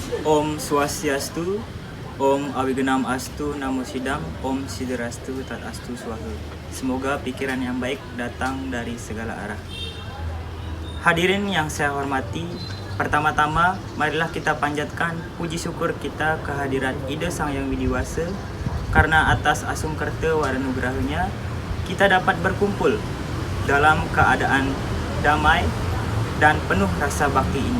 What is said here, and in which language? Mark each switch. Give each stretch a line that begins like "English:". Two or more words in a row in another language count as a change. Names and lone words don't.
Sanskrit: Om Swastiastu, Om Awigenam Astu, Namo Sidam, Om Siderastu, Tat Astu Swahu.
Indonesian: Semoga pikiran yang baik datang dari segala arah. Hadirin yang saya hormati, pertama-tama marilah kita panjatkan puji syukur kita kehadirat Ida Sang Yang Widiwasa, karena atas asungkerta waranugrahanya kita dapat berkumpul dalam keadaan damai dan penuh rasa bakti ini.